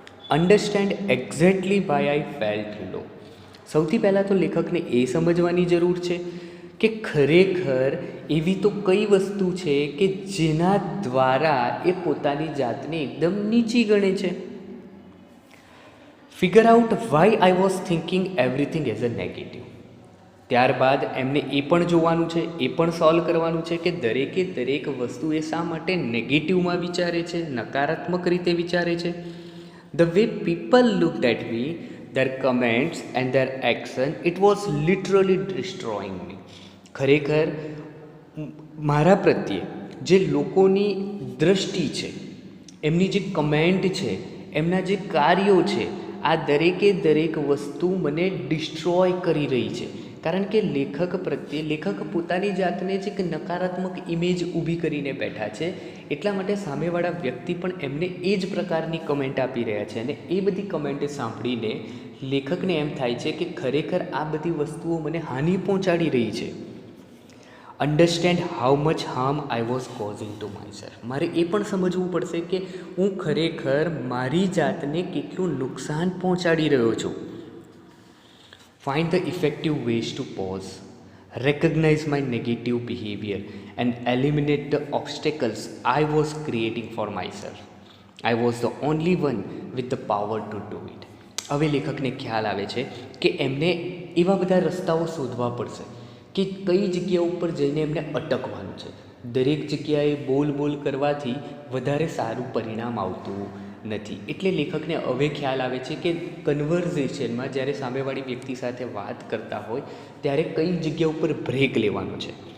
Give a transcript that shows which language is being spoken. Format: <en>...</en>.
<en>Understand exactly why I felt low.</en> <gu>સૌથી પહેલાં તો લેખકને એ સમજવાની જરૂર છે કે ખરેખર એવી તો કઈ વસ્તુ છે કે જેના દ્વારા એ પોતાની જાતને એકદમ નીચી ગણે છે.</gu> <en>Figure out why I was thinking everything as a negative.</en> <gu>ત્યારબાદ એમને એ પણ જોવાનું છે, એ પણ સોલ્વ કરવાનું છે કે દરેકે દરેક વસ્તુ એ શા માટે નેગેટિવમાં વિચારે છે, નકારાત્મક રીતે વિચારે છે.</gu> <en>The way people looked at me, their comments and their action, it was literally destroying me.</en> <gu>ખરેખર મારા પ્રત્યે જે લોકોની દૃષ્ટિ છે, એમની જે કમેન્ટ છે, એમના જે કાર્યો છે, આ દરેકે દરેક વસ્તુ મને ડિસ્ટ્રોય કરી રહી છે. કારણ કે લેખક પોતાની જાતને જ એક નકારાત્મક ઇમેજ ઊભી કરીને બેઠા છે. એટલા માટે સામેવાળા વ્યક્તિ પણ એમને એ જ પ્રકારની કમેન્ટ આપી રહ્યા છે અને એ બધી કમેન્ટ સાંભળીને લેખકને એમ થાય છે કે ખરેખર આ બધી વસ્તુઓ મને હાનિ પહોંચાડી રહી છે.</gu> <en>Understand how much harm I was causing to myself.</en> <gu>મારે એ પણ સમજવું પડશે કે હું ખરેખર મારી જાતને કેટલું નુકસાન પહોંચાડી રહ્યો છું.</gu> <en>Find the effective ways to pause, recognize my negative behavior and eliminate the obstacles I was creating for myself. I was the only one with the power to do it.</en> <gu>હવે લેખકને ખ્યાલ આવે છે કે એમને એવા બધા રસ્તાઓ શોધવા પડશે કે કઈ જગ્યા ઉપર જઈને એમને અટકવાનું છે. દરેક જગ્યાએ બોલ કરવાથી વધારે સારું પરિણામ આવતું નથી. એટલે લેખકને હવે ખ્યાલ આવે છે કે કન્વર્ઝેશનમાં જ્યારે સામેવાળી વ્યક્તિ સાથે વાત કરતા હોય ત્યારે કઈ જગ્યા ઉપર બ્રેક લેવાનો છે.</gu>